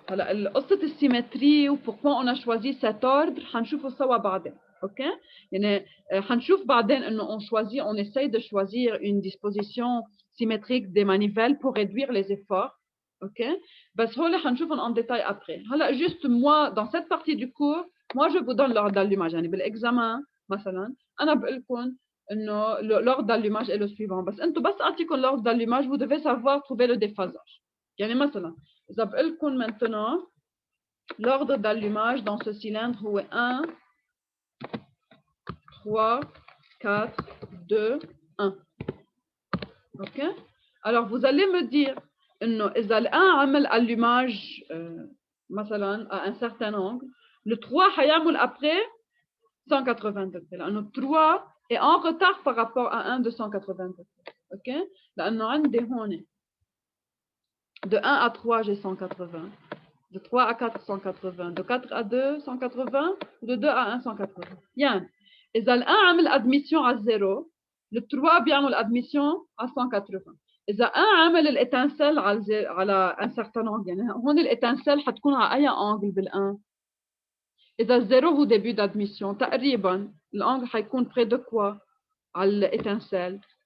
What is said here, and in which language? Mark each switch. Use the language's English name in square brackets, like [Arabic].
[Arabic] هلا قصة السيمتري وبوركوا [French] on a choisi cet ordre [Arabic] حنشوفه سوا بعدين. OK? يعني حنشوف بعدين انه [French] on essaye de choisir une disposition symétrique des manivelles pour réduire les efforts. OK? [Arabic] بس هول حنشوفهم [French] en détail après. هلا juste moi dans cette partie du cours, moi je vous donne l'ordre d'allumage. [Arabic] يعني بالexamen مثلا انا بقول لكم انه [French] l'ordre d'allumage est le suivant. [Arabic] بس انتم بس اعطيكم [French] l'ordre d'allumage, vous devez savoir trouver le déphasage. [Arabic] يعني مثلا إذا بقول لكم [French] maintenant l'ordre d'allumage dans ce cylindre [Arabic] هو 1 3 4 2 1. OK? [French] Alors vous allez me dire [Arabic] انه اذا ال1 عمل [French] allumage مثلا à un certain angle, le 3 حيعمل après 180 degrés لانه 3 est en retard par rapport à 1 de 180 degrés. OK? [Arabic] لانه عندي هون [French] de 1 à 3 j'ai 180, de 3 à 4 180, de 4 à 2 180, de 2 à 1 180. [Arabic] يعني إذا ال1 عمل [French] admission à 0, le 3 بيعمل admission à 180. [Arabic] إذا 1 عمل الإتنسل على [French] un certain angle, [Arabic] يعني هون الإتنسل حتكون على أي angle بال1. إذا 0 هو [French] début d'admission, [Arabic] تقريبا الangle حيكون [French] près de quoi [Arabic] على الإتنسل.